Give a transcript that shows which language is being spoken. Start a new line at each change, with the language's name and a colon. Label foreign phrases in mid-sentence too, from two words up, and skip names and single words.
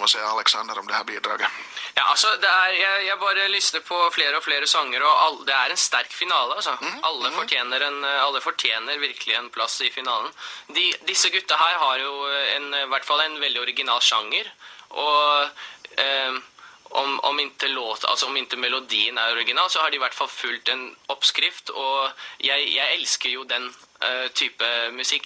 Swedish: Vad säger Alexander om det här bidraget? Ja,
Norwegian: altså, jeg bare lyster på flere og flere sanger, og det er en sterk finale, altså. Alle fortjener virkelig en plass i finalen. Disse gutta her har jo i hvert fall en veldig original sjanger, og om ikke melodien er original, så har de i hvert fall fulgt en oppskrift, og jeg elsker jo den type musikk.